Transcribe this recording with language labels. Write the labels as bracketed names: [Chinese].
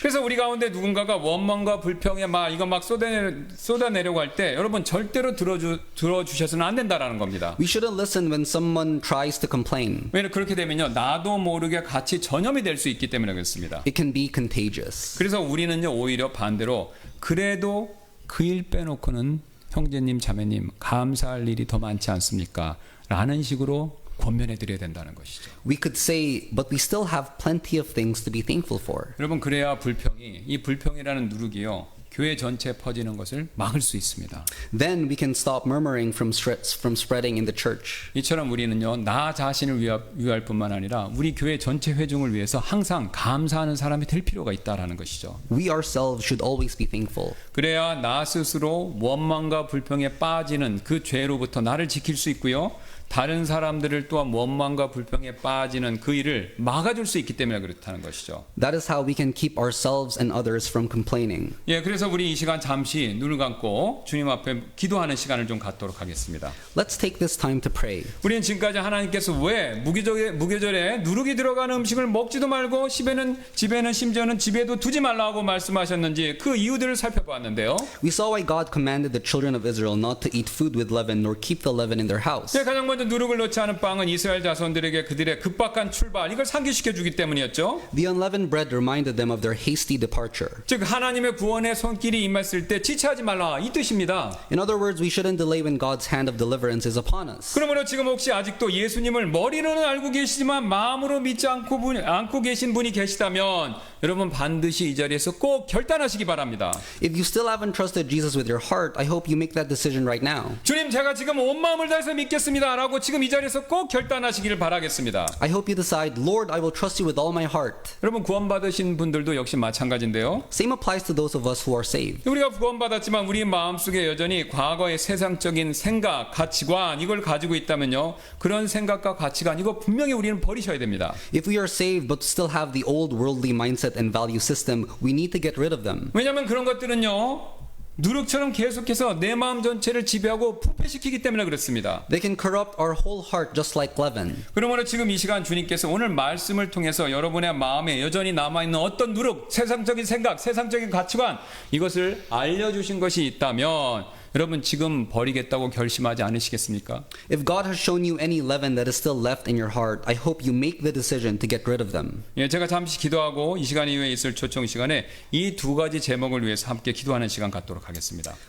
[Korean] 그래서 우리 가운데 누군가가 원망과 불평에 이거 막 쏟아내려고 할 때 여러분 절대로 들어주셔서는 안 된다라는 겁니다. [English] We shouldn't listen when someone tries to complain. [Korean] 왜냐면 그렇게 되면요 나도 모르게 같이 전염이 될 수 있기 때문에 그렇습니다. [English] It can be contagious. [Korean] 그래서 우리는요 오히려 반대로 그래도 그 일 빼놓고는 형제님 자매님 감사할 일이 더 많지 않습니까? 라는 식으로 권면해 드려야 된다는 것이죠. [English] We could say, but we still have plenty of things to be thankful for. [Korean] 여러분 그래야 이 불평이라는 누룩이요 교회 전체에 퍼지는 것을 막을 수 있습니다. [English] Then we can stop murmuring from spreading in the church. [Korean] 이처럼 우리는요 나 자신을 위할 뿐만 아니라 우리 교회 전체 회중을 위해서 항상 감사하는 사람이 될 필요가 있다라는 것이죠. [English] We ourselves should always be thankful. [Korean] 그래야 나 스스로 원망과 불평에 빠지는 그 죄로부터 나를 지킬 수 있고요. 다른 사람들을 또한 원망과 불평에 빠지는 그 일을 막아줄 수 있기 때문에 그렇다는 것이죠. [English] That is how we can keep ourselves and others from complaining. [Korean] 예, 그래서 우리 이 시간 잠시 눈을 감고 주님 앞에 기도하는 시간을 좀 갖도록 하겠습니다. [English] Let's take this time to pray. [Korean] 우리는 지금까지 하나님께서 왜 무교절에 누룩이 들어가는 음식을 먹지도 말고 집에는 심지어는 집에도 두지 말라고 말씀하셨는지 그 이유들을 살펴봤는데요. [English] We saw why God commanded the children of Israel not to eat food with leaven nor keep the leaven in their house. [Korean] 예, 가장 먼저 누룩을 넣지 않은 빵은 이스라엘 자손들에게 그들의 급박한 출발 이걸 상기시켜 주기 때문이었죠. [English] The unleavened bread reminded them of their hasty departure. [Korean] 즉 하나님의 구원의 손길이 임했을 때 지체하지 말라 이 뜻입니다. [English] In other words, we shouldn't delay when God's hand of deliverance is upon us. [Korean] 그러므로 지금 혹시 아직도 예수님을 머리로는 알고 계시지만 마음으로 믿지 않고 계신 분이 계시다면 여러분 반드시 이 자리에서 꼭 결단하시기 바랍니다. [English] If you still haven't trusted Jesus with your heart, I hope you make that decision right now. [Korean] 주님 제가 지금 온 마음을 다해서 믿겠습니다 라고 지금 이 자리에서 꼭 결단하시기를 바라겠습니다. [English] I hope you decide, Lord, I will trust you with all my heart. [Korean] 여러분 구원받으신 분들도 역시 마찬가지인데요. [English] Same applies to those of us who are saved. [Korean] 우리가 구원받았지만 우리 마음속에 여전히 과거의 세상적인 생각, 가치관 이걸 가지고 있다면요. 그런 생각과 가치관 이거 분명히 우리는 버리셔야 됩니다. [English] If we are saved but still have the old worldly mindset and value system, we need to get rid of them. [Korean] 왜냐하면 그런 것들은요. 누룩처럼 계속해서 내 마음 전체를 지배하고 부패시키기 때문에 그렇습니다. [English] They can corrupt our whole heart just like leaven. [Korean] 그러므로 지금 이 시간 주님께서 오늘 말씀을 통해서 여러분의 마음에 여전히 남아있는 어떤 누룩, 세상적인 생각, 세상적인 가치관 이것을 알려주신 것이 있다면 여러분 지금 버리겠다고 결심하지 않으시겠습니까? [English] If God has shown you any leaven that is still left in your heart, I hope you make the decision to get rid of them. [Korean] 예, 제가 잠시 기도하고 이 시간 이후에 있을 초청 시간에 이 두 가지 제목을 위해서 함께 기도하는 시간 갖도록 하겠습니다.